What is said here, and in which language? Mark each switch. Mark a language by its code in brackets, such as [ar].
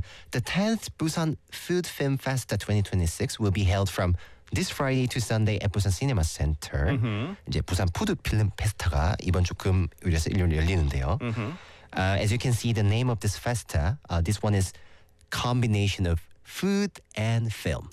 [en] The 10th Busan Food Film Fest 2026 will be held from this Friday to Sunday at Busan Cinema Center. Mm-hmm. [ko] 이제 부산 푸드 필름 페스타가 이번 주 금요일에서 일요일에 열리는데요. [en] As you can see, the name of this festa, this one is combination of food and film.